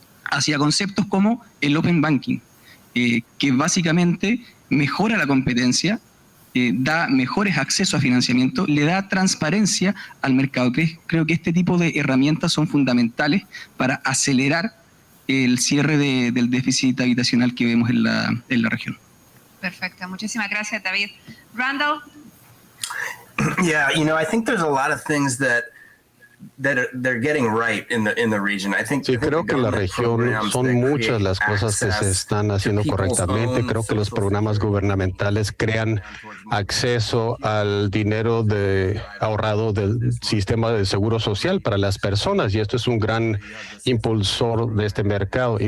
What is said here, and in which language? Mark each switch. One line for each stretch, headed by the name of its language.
Spanish: hacia conceptos como el Open Banking, que básicamente mejora la competencia, da mejores accesos a financiamiento, le da transparencia al mercado. Creo que este tipo de herramientas son fundamentales para acelerar el cierre del déficit habitacional que vemos en la región. Perfecto, muchísimas gracias, David. Randall.
English: Yeah, I think there's a lot of things that they're getting right in the region.
Spanish: Sí, creo que en la región son muchas las cosas que se están haciendo correctamente. Creo que los programas gubernamentales crean acceso al dinero ahorrado del sistema de seguro social para las personas y esto es un gran impulsor de este mercado.